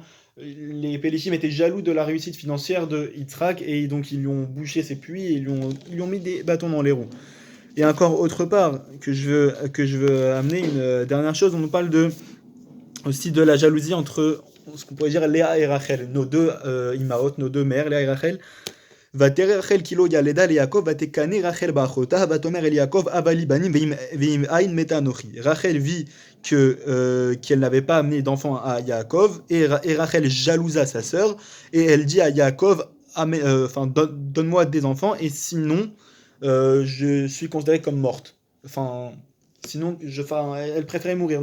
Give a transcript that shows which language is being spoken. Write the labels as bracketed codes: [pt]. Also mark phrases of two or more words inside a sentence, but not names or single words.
[fr] Les Pélishtim étaient jaloux de la réussite financière de Yitzhak, et donc ils lui ont bouché ses puits et ils lui ont mis des bâtons dans les roues. Et encore autre part que je veux amener, une dernière chose, on nous parle aussi de la jalousie entre ce qu'on pourrait dire Léa et Rachel, nos deux Imaot, nos deux mères, Léa et Rachel. [he] ותרא רחל כי לא ילדה ליעקב ותקנא רחל באחותה ותאמר אל יעקב אבא לי בנים ואם אין מתה אנוכי. [fr] Rachel vit qu'elle n'avait pas amené d'enfant à Yaakov, et Rachel jalousa sa sœur, et elle dit à Yaakov donne-moi des enfants, et sinon je suis considérée comme morte. Elle préférait mourir.